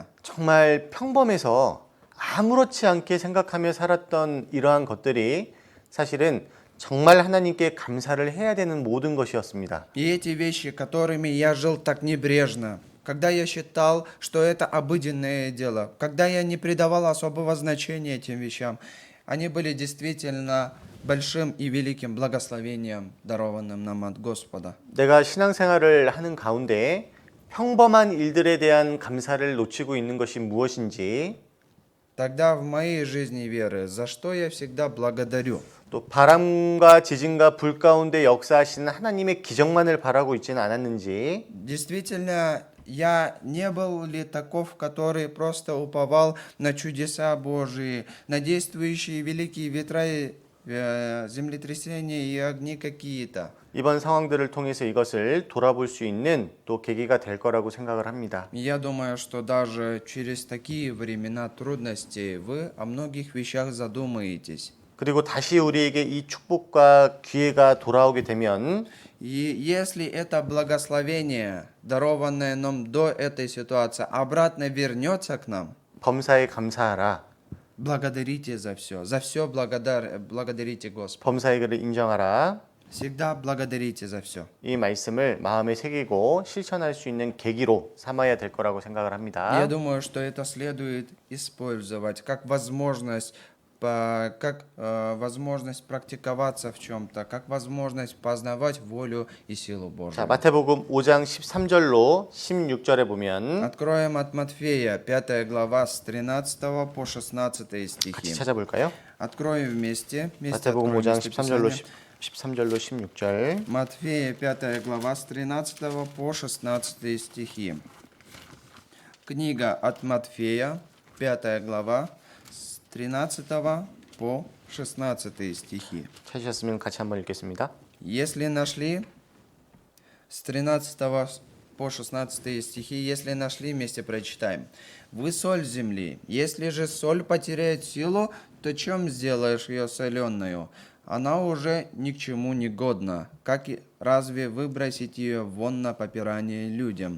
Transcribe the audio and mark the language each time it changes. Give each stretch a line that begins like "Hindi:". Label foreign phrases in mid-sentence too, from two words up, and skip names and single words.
Korean: 정말 평범해서 아무렇지 않게 생각하며 살았던 이러한 것들이 사실은 정말 하나님께 감사를 해야 되는 모든 것이었습니다.
Russian: И эти вещи, которыми я жил так небрежно, когда я считал, что это обыденное дело, когда я не придавал особого значения этим вещам, они были действительно большим и великим благословением, дарованным нам от Господа.
Korean: 내가 신앙생활을 하는 가운데 평범한 일들에 대한 감사를 놓치고 있는 것이 무엇인지
Russian: Тогда в моей жизни веры, за что я всегда благодарю.
Korean: 또 바람과 지진과 불 가운데 역사하시는 하나님의 기적만을 바라고 있지는 않았는지
Russian: Действительно, я не был ли таков, который просто уповал на чудеса Божии, на действующие великие ветра, землетрясения и огни какие-то.
Korean: 이번 상황들을 통해서 이것을 돌아볼 수 있는 또 계기가 될 거라고 생각을 합니다.
Russian: Я думаю, что даже через такие времена трудностей вы о многих вещах задумаетесь.
Korean: 그리고 다시 우리에게 이 축복과 기회가 돌아오게 되면
Russian: И если это благословение, дарованное нам до этой ситуации, обратно вернется к нам,
Korean: 범사에 감사하라.
Russian: благодарите за все благодарите Господа.
Korean: 범사의 그를 인정하라.
Russian: Всегда благодарите за все.
Korean: 이 말씀을 마음에 새기고 실천할 수 있는 계기로 삼아야 될 거라고 생각을 합니다.
Russian: Я думаю, что это следует использовать как возможность, возможность практиковаться в чем-то, как возможность познавать волю и силу
Korean: 자,
Russian: Божию.
Korean: 마태복음 5장 13절로 16절에 보면
Russian: Откроем от Матфея, 5 глава, с 13 по 16
Korean: 같이
Russian: стихи.
Korean: 찾아볼까요?
Russian: Откроем вместе
Korean: 마태복음
Russian: откроем
Korean: 5장
Russian: место
Korean: 13절로
Russian: Писания.
Korean: 13절로 16절.
Russian: Матфея, 5 глава, с 13 по 16 стихи. Книга от Матфея, 5 глава, с 13 по 16 стихи.
Korean: 찾으셨으면 같이 한번 읽겠습니다.
Russian: Если нашли, с 13 по 16 стихи, если нашли, вместе прочитаем. «Вы соль земли, если же соль потеряет силу, то чем сделаешь ее соленую? она уже ни к чему не годна. Как и разве выбросить ее вон на попирание людям?